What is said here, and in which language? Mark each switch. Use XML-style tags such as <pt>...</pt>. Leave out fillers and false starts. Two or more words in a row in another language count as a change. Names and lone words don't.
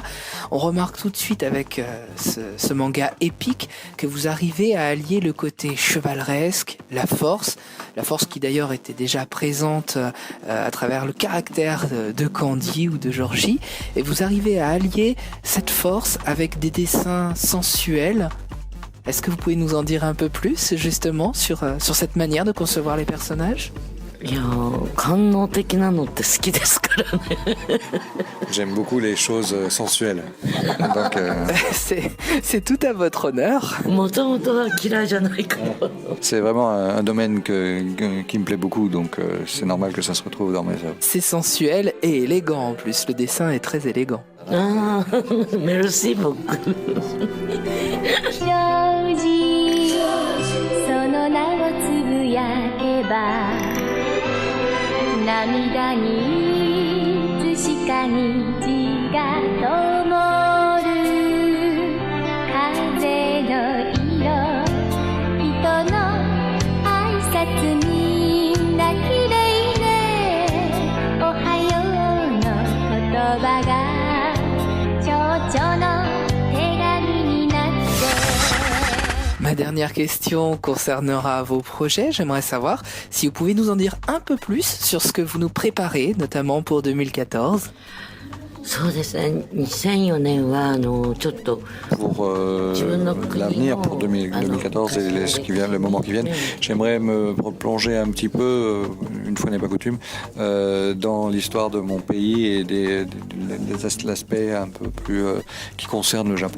<fr>On remarque tout de suite avec ce manga épique que vous arrivez à allier le côté chevaleresque, la force qui d'ailleurs était déjà présente à travers le caractère de Candy ou de Georgie, et vous arrivez à allier cette force avec des dessins sensuels. Est-ce que vous pouvez nous en dire un peu plus justement sur cette manière de concevoir les personnages?</fr> <ja>いや官能的なのって好きですからね</ja> <fr>J'aime beaucoup les choses sensuelles. Donc, c'est tout à votre honneur.</fr> <ja>もともとは嫌いじゃないから</ja> <fr>c'est vraiment un domaine qui me plaît beaucoup, donc c'est normal que ça se retrouve dans mes œuvres. C'est sensuel et élégant en plus, le dessin est très élégant.</fr> <ja>ああメルシー僕ジョージその名をつぶやけば涙にいつしか虹が灯る風の色人の挨拶みんな綺麗ねおはようの言葉が蝶々の手紙になって</ja> <fr>Ma dernière question concernera vos projets. J'aimerais savoir si vous pouvez nous en dire un peu plus sur ce que vous nous préparez, notamment pour 2014.</fr> <ja>そうですね2004年はちょっと</ja> <fr>Pour l'avenir, pour 2014 et le moment qui vient, j'aimerais me plonger un petit peu, une fois n'est pas coutume, dans l'histoire de mon pays et des aspects un peu plus qui concernent le Japon.</fr>